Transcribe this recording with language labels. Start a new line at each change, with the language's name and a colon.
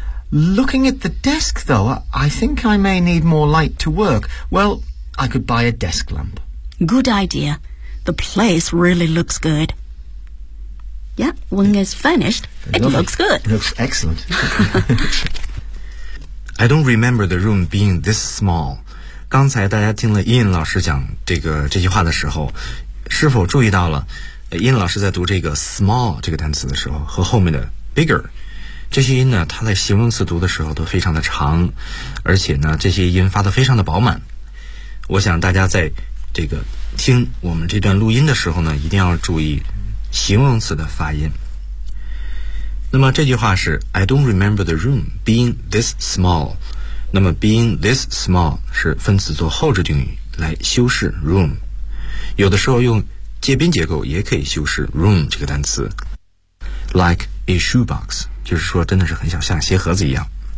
English: Looking at the desk, though, I think I may need more light to work. Well, I could buy a desk lamp. Good idea. The place really looks good. Yeah, when it's finished, it looks good. It looks excellent. I don't remember the room being this small.
Chinese: 刚才大家听了 Ian 老师讲这句话的时候，是否注意到了 Ian 老师在读这个 small 这个单词的时候和后面的 bigger 这些音呢，它在形容词读的时候都非常的长，而且呢，这些音发得非常的饱满。我想大家在这个听我们这段录音的时候呢，一定要注意形容词的发音。那么这句话是
English: I don't remember the room being this small.
Chinese: 那么
English: being this small
Chinese: 是分词做后置定语来修饰 room. 有的时候用接宾结构也可以修饰 room 这个单词
English: like a shoebox
Chinese: 就是说真的是很小像鞋盒子一样